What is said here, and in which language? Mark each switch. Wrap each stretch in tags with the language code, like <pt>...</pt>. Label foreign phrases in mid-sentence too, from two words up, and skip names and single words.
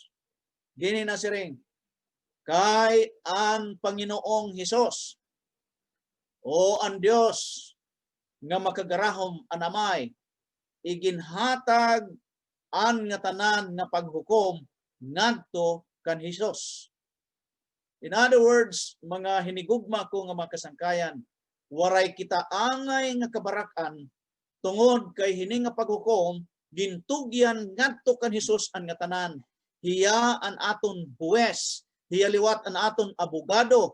<war>Dini na siring kay ang Panginoong Hesus o ang Dios nga makagarahom anamay iginhatag an nga tanan nga paghukom ngadto kan Hesus.</war> <en>In other words,</en> <war>mga hinigugma ko nga mga kasangkayan, waray kita angay nga kabarakan tungod kay hini nga paghukom gintugyan ngadto kan Hesus an nga tanan. Hiya an aton buwes, hiya liwat an aton abogado.</war>